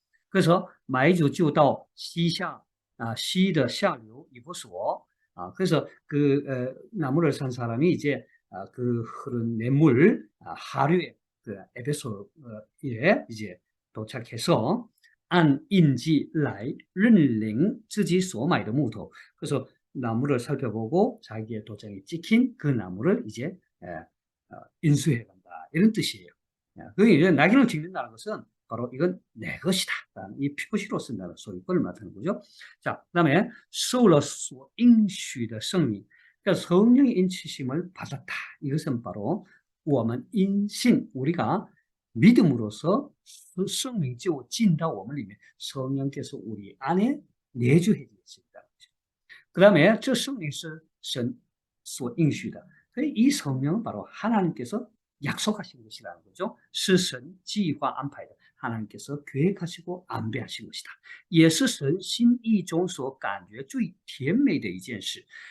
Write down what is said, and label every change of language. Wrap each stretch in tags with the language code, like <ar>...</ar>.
<ko>그래서</ko> <zh>买主就到溪的下流一不所</zh> <ko>그래서 그 나무를 산 사람이 이제 그 흐른 냇물 하류에 그 에베소에 이제 도착해서</ko> <zh>按印记来认领自己所买的木头.</zh> <ko>그래서 나무를 살펴보고 자기의 도장이 찍힌 그 나무를 이제 인수해 간다. 이런 뜻이에요. 그게 이제 낙인을 찍는다는 것은 바로 이건 내 것이다. 라는 이 표시로 쓴다는 소유권을 나타내는 거죠. 자, 그 다음에</ko> <zh>受了所应许的圣灵.</zh> <ko>그러니까 성령의 인치심을 받았다. 이것은 바로</ko> <zh>我们因信</zh> <ko>우리가 믿음으로써 성령</ko> <zh>就进到我们里面</zh> <ko>성령께서 우리 안에 내주해 주신다. 그 다음에 저 성령이</ko> <zh>神所应许的.</zh> <ko>이 성령은 바로 하나님께서 약속하신 것이라는 거죠.</ko> <zh>是神计划安排的</zh> <ko>하나님께서 계획하시고 안배하신 것이다.</ko> <zh>也是神心意中所感觉最甜美的一件事.</zh>